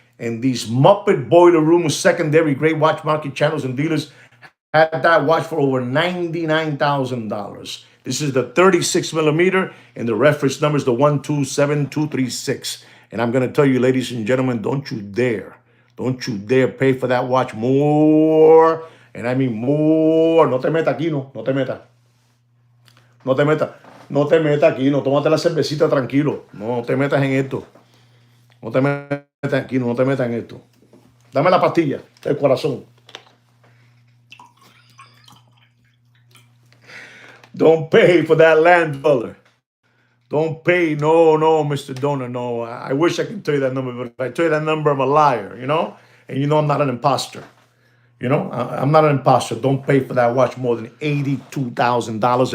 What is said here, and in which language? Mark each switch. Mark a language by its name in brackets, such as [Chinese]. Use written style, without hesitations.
[English] And these Muppet Boiler Room secondary grade watch market channels and dealers had that watch for over $99,000. This is the 36 millimeter, and the reference number is the 127236. And I'm going to tell you, ladies and gentlemen, don't you dare pay for that watch more. And I mean more. [Spanish] No te meta aquí, no te meta. No te meta aquí, no. Tómate la cervecita tranquilo. No te metas en esto. No te metas aquí, no te metas en esto. Dame la pastilla del corazón. [English] Don't pay for that land dweller. Don't pay. No, Mr. Donor. No, I wish I could tell you that number, but if I tell you that number, I'm a liar, And I'm not an imposter. I'm not an imposter. Don't pay for that watch more than $82,000.